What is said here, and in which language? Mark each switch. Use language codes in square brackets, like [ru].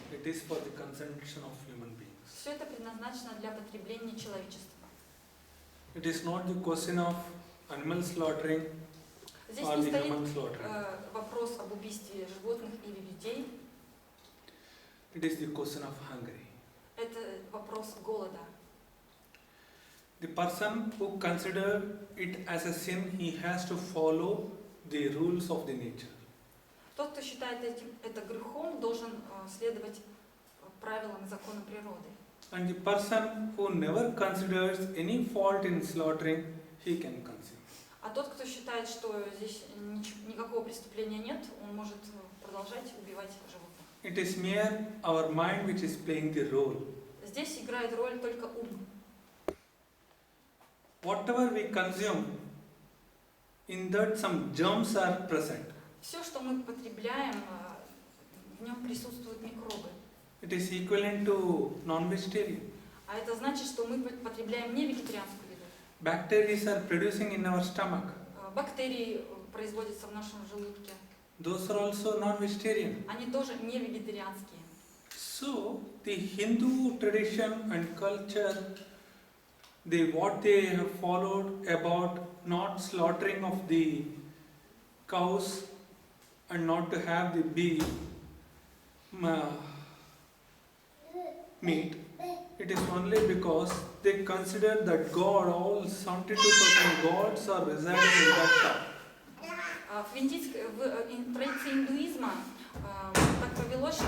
[en] it is for the consumption of human beings. [ru] все это предназначено для потребления человечества. [en] It is not the question of animal slaughtering [ru] Здесь [en] or [ru] не [en] the human [ru] стоит [en] slaughtering. [ru] вопрос об убийстве животных или людей. [en] It is the question of hunger. [ru] Это вопрос голода. [en] The person who considers it as a sin, he has to follow the rules of the nature. [ru] Тот, кто считает это грехом, должен следовать правилам и законам природы. [en] And the person who never considers any fault in slaughtering, he can consume. [ru] А тот, кто считает, что здесь никакого преступления нет, он может продолжать убивать животных. [en] It is mere our mind which is playing the role. [ru] Здесь играет роль только ум. [en] Whatever we consume, in that some germs are present. [ru] Все, что мы потребляем, в нем присутствуют микробы. [en] It is equivalent to non-vegetarian. [ru] А это значит, что мы потребляем не вегетарианскую еду. [en] Bacteria are producing in our stomach. [ru] Бактерии производятся в нашем желудке. [en] Those are also non-vegetarian. [ru] Они тоже не вегетарианские. [en] So the Hindu tradition and culture, what they have followed about not slaughtering of the cows and not to have the beef meat, it is only because they consider that God, all 72% gods are residing in that cow. [ru] В традиции индуизма так повелось